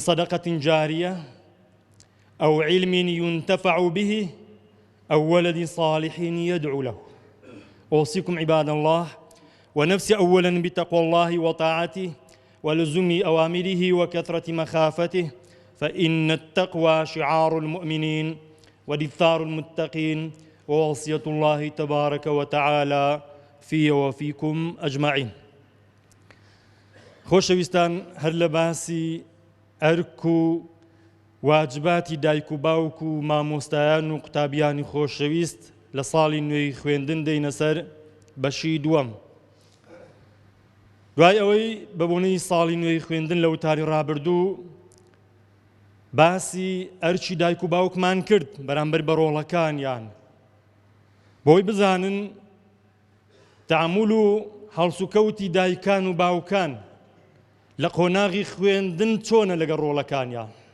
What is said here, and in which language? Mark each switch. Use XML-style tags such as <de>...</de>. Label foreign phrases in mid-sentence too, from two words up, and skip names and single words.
<ar>صدقة جارية أو علم ينتفع به أو ولد صالح يدعو له أوصيكم عباد الله ونفسي أولا بتقوى الله وطاعته ولزوم أوامره وكثرة مخافته فإن التقوى شعار المؤمنين ودثار المتقين ووصية الله تبارك وتعالى في وفيكم أجمعين</ar> <ckb>خۆشەویستان هەر لە باسی ئەرک و واجباتی دایک و باوک و مامۆستایان و قوتابیانی خۆشەویست لە ساڵی نوێی خوێندن دەینە سەر بەشی دووەم دوای ئەوەی بەبوونەی ساڵی نوێی خوێندن لە وتاری ڕابردوو باسی ئەرکی دایک و باوکمان کرد بەرامبەر بە ڕۆڵەکانیان بۆی بزانن تەعامل و هەڵسوکەوتی دایکان و باوکان لە قۆناغی خوێندن چۆنە لەگەڵ ڕۆڵەکانیان</ckb>